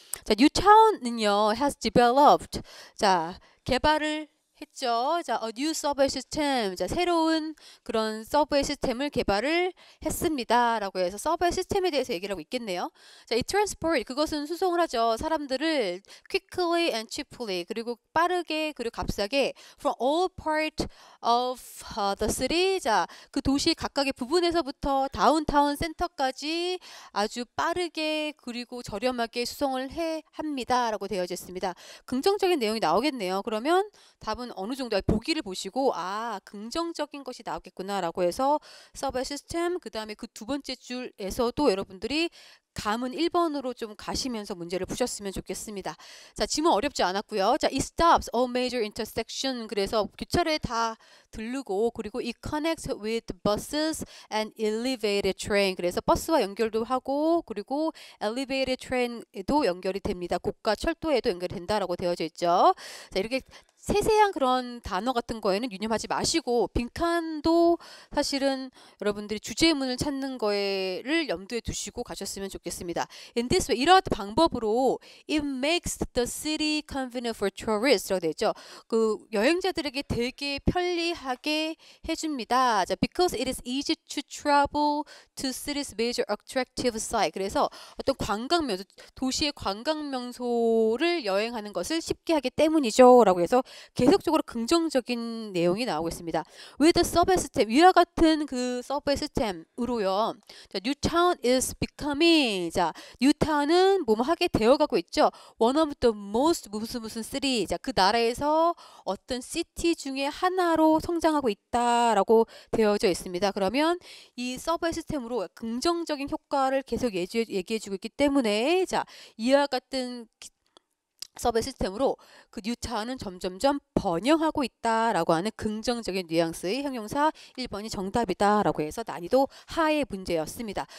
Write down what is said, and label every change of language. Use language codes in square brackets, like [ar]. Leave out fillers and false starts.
[ko] 자, Newtown은요 [en] has developed [ko] 자 개발을 했죠. [en] 자, a new subway system. [ko] 자, 새로운 그런 서브웨이 시스템을 개발을 했습니다. 라고 해서 서브웨이 시스템에 대해서 얘기를 하고 있겠네요. 자, 이 transport, 그것은 수송을 하죠. 사람들을 [en] quickly and cheaply, [ko] 그리고 빠르게, 그리고 값싸게 [en] from all part of the city. [ko] 자, 그 도시 각각의 부분에서부터 다운타운 센터까지 아주 빠르게, 그리고 저렴하게 수송을 합니다. 라고 되어져 있습니다. 긍정적인 내용이 나오겠네요. 그러면 답은 어느 정도 보기를 보시고 긍정적인 것이 나오겠구나 라고 해서 서브웨이 시스템 그 다음에 그 두 번째 줄에서도 여러분들이 감은 1번으로 좀 가시면서 문제를 푸셨으면 좋겠습니다. 자, 지문 어렵지 않았고요. [en] 자, it stops all major intersection. [ko] 그래서 교차로에 다 들르고 그리고 [en] it connects with buses and elevated train. [ko] 그래서 버스와 연결도 하고 그리고 elevated train에도 연결이 됩니다. 고가 철도에도 연결이 된다라고 되어져 있죠. 자, 이렇게 세세한 그런 단어 같은 거에는 유념하지 마시고 빈칸도 사실은 여러분들이 주제문을 찾는 거를 염두에 두시고 가셨으면 좋겠습니다. [en] In this way, [ko] 이러한 방법으로 [en] it makes the city convenient for tourists [ko] 라고 되어 있죠. 그 여행자들에게 되게 편리하게 해줍니다. [en] 자, because it is easy to travel to city's major attractive site. [ko] 그래서 어떤 관광 명소, 도시의 관광 명소를 여행하는 것을 쉽게 하기 때문이죠. 라고 해서 계속적으로 긍정적인 내용이 나오고 있습니다. [en] With the subway system, [ko] 위와 같은 그 서브웨이 시스템으로요. [en] 자, Newtown is becoming. [ko] 자, Newtown은 뭐뭐 하게 되어가고 있죠. [en] One of the most 무슨 city. [ko] 자, 그 나라에서 어떤 시티 중에 하나로 성장하고 있다라고 되어져 있습니다. 그러면 이 서브웨이 시스템으로 긍정적인 효과를 계속 얘기해주고 있기 때문에 자, 이와 같은 서브웨이 시스템으로 그 뉴타운은 점점점 번영하고 있다라고 하는 긍정적인 뉘앙스의 형용사 1번이 정답이다라고 해서 난이도 하의 문제였습니다.